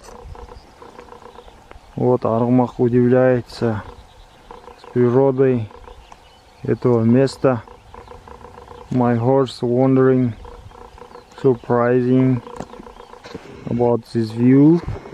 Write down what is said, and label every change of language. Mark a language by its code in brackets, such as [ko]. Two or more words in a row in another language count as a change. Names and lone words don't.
[ru] Вот арғымақ удивляется природой этого места. [en] My horse wondering, surprising about this view.